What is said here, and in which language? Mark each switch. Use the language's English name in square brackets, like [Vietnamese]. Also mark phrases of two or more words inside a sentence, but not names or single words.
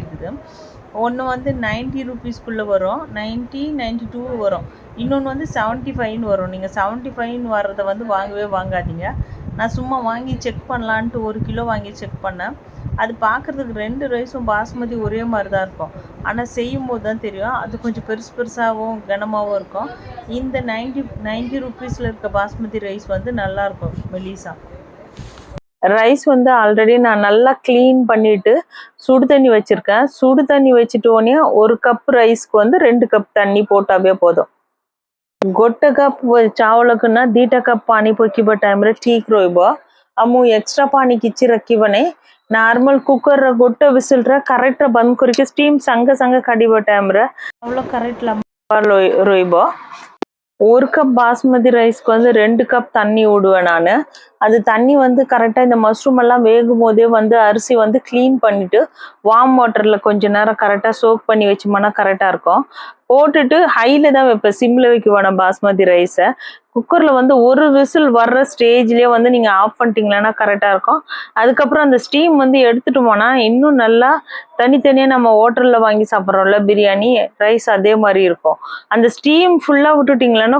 [Tamil] இருக்குது ஒன்று வந்து 90 ரூபீஸ்க்குள்ளே வரும் 92 வரும் இன்னொன்று வந்து 75 வரும் நீங்கள் 75 வர்றதை வந்து வாங்காதீங்க நான் சும்மா வாங்கி செக் பண்ணலான்ட்டு 1 கிலோ வாங்கி செக் பண்ணேன் அது பார்க்குறதுக்கு 2 ரைஸும் பாஸ்மதி ஒரே மாதிரி தான் இருக்கும் ஆனால் செய்யும் போது தான் தெரியும் அது கொஞ்சம் பெருசாகவும் கனமாகவும் இருக்கும் இந்த 90 ரூபீஸில் இருக்க பாஸ்மதி ரைஸ் வந்து நல்லாயிருக்கும் மெலிசா ரைஸ் வந்து ஆல்ரெடி நான் நல்லா க்ளீன் பண்ணிட்டு சுடு தண்ணி வச்சுருக்கேன் சுடு தண்ணி வச்சுட்டோன்னே 1 கப் ரைஸ்க்கு வந்து 2 கப் தண்ணி போட்டாவே போதும் [Odia] ଗୋଟେ କପ୍ ଚାଉଳକୁ ନା 2ଟା କପ୍ ପାଣି ପକିବା ଟାଇମ୍ରେ ଠିକ୍ ରହିବ ଆଉ ମୁଁ ଏକ୍ସଟ୍ରା ପାଣି କିଛି ରଖିବନି ନର୍ମାଲ କୁକର୍ର ଗୋଟେ ବିସିଲ୍ରେ କରେକ୍ଟ ବନ୍ଦ କରିକି ଷ୍ଟିମ୍ ସାଙ୍ଗେ ସାଙ୍ଗେ କାଢ଼ିବା ଟାଇମ୍ରେ ଚାଉଳ କରେକ୍ଟ ଲମ୍ବା ରହିବ [Tamil] 1 கப் பாஸ்மதி ரைஸ்க்கு வந்து 2 கப் தண்ணி விடுவேன் நான் அது தண்ணி வந்து கரெக்டாக இந்த மஷ்ரூம் எல்லாம் வேகும் போதே வந்து அரிசி வந்து க்ளீன் பண்ணிட்டு வார்ம் வாட்டரில் கொஞ்ச நேரம் கரெக்டாக சோக் பண்ணி வச்சோம்னா கரெக்டாக இருக்கும் போட்டுட்டு ஹையில் தான் வைப்பேன் சிம்மில் வைக்க வேணாம் பாஸ்மதி ரைஸை குக்கரில் வந்து ஒரு விசில் வர்ற ஸ்டேஜ்லேயே வந்து நீங்கள் ஆஃப் பண்ணிட்டீங்களா கரெக்டாக இருக்கும் அதுக்கப்புறம் அந்த ஸ்டீம் வந்து எடுத்துட்டோம்னா இன்னும் நல்லா தனித்தனியாக நம்ம ஹோட்டலில் வாங்கி சாப்பிட்றோம்ல பிரியாணி ரைஸ் அதே மாதிரி இருக்கும் அந்த ஸ்டீம் ஃபுல்லாக விட்டுட்டிங்களா